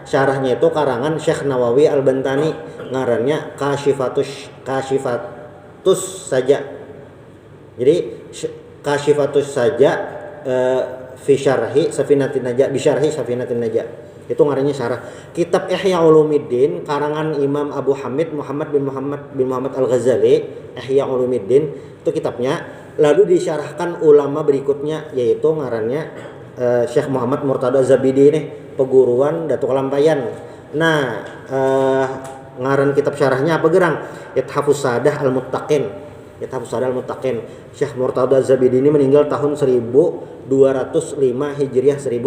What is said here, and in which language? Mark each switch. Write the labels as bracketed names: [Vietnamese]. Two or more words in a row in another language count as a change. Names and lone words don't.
[Banjar] Syarahnya itu karangan Syekh Nawawi Al-Bantani, ngarannya Kashifatus saja. Jadi Kashifatus saja fi syarhi Safinatin Najah, bi syarhi Safinatin Najah. Itu ngarannya syarah. Kitab Ihya Ulumuddin karangan Imam Abu Hamid Muhammad bin Muhammad Al-Ghazali, Ihya Ulumuddin itu kitabnya. Lalu disyarahkan ulama berikutnya, yaitu ngarannya Syekh Muhammad Murtada Az-Zabidi ini, peguruan Datuk Kalampayan. Nah, ngaran kitab syarahnya apa gerang? Ithafus Sadah Al-Muttaqin. Syekh Murtada Az-Zabidi ini meninggal tahun 1205 Hijriah.